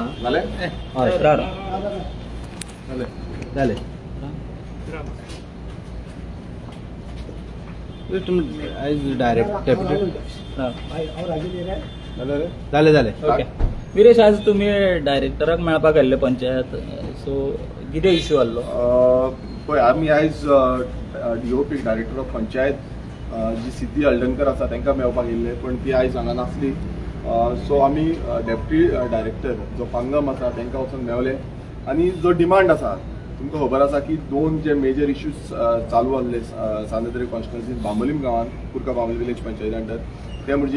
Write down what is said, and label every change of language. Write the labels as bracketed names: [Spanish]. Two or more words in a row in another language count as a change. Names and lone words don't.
[Konkani] झाले हय रार झाले तुम्ही आज डायरेक्ट कॅपिटल झाले झाले ओके. विरेश आज तुम्ही डायरेक्टराक मेळपाक गेल्ले पंचायत सो कितें इश्यू आसलो. पळय आमी आयज डीओपी [English] Director of Panchayat [Konkani] जी सिद्धी हळदणकर आसा तांकां मेळपाक येयल्ले पण ती आयज हांगा नासली. सो आमी [English] Deputy Director [Konkani] जो पांगम आसा तांकां वचून मेळ्ळे आनी जो डिमांड आसा तुमकां खबर आसा की 2 जे [English] major issues [Konkani] चालू आसले सांद्रदरी कॉन्स्टिट्युएन्सीन बांबोलीम गांवांत कुर्का बांबोली विलेज पंचायती अंडर.